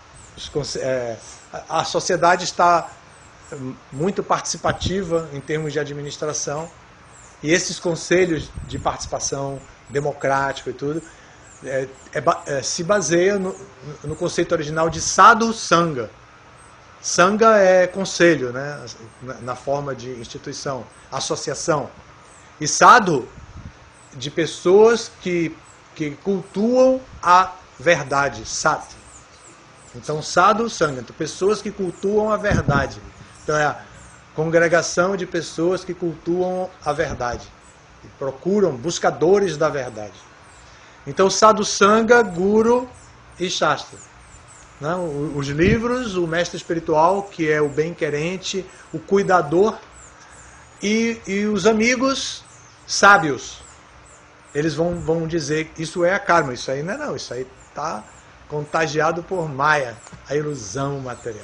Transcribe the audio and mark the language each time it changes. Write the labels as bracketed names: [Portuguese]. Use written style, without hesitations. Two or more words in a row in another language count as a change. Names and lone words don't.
[Portuguese] A sociedade está muito participativa em termos de administração, e esses conselhos de participação democrática e tudo se baseia no conceito original de [Sanskrit] साधु सङ्घ. [Portuguese] Sangha é conselho, né? Na forma de instituição, associação. E sadhu, de pessoas que cultuam a verdade, sat. Então, [Sanskrit] साधु सङ्घ, [Portuguese] então, pessoas que cultuam a verdade. Então, é a congregação de pessoas que cultuam a verdade, que procuram, buscadores da verdade. Então, [Sanskrit] साधु सङ्घ, गुरु e shastra. [Portuguese] Não, os livros, o mestre espiritual, que é o bem-querente, o cuidador, e os amigos sábios. Eles vão dizer que isso é a karma, isso aí não, isso aí está contagiado por Maya, a ilusão material.